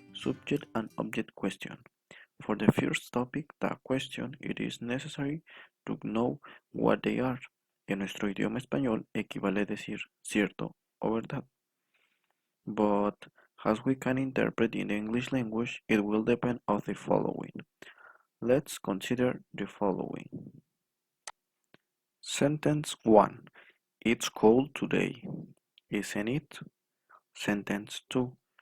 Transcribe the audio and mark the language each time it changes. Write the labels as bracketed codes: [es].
[en] Subject and object question. For the first topic, the question, it is necessary to know what they are. [es] En nuestro idioma español equivale a decir cierto o verdad. [en] But as we can interpret in the English language, it will depend on the following. Let's consider the following. Sentence 1. It's cold today, isn't it? Sentence 2.